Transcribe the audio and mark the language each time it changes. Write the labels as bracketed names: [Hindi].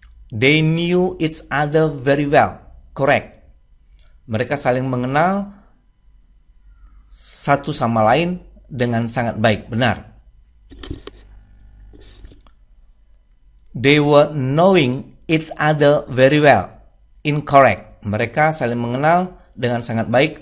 [English] They knew each other very well. Correct. [Indonesian] Mereka saling mengenal satu sama lain dengan sangat baik. Benar. [English] They were knowing each other very well. Incorrect. [Indonesian] Mereka saling mengenal dengan sangat baik.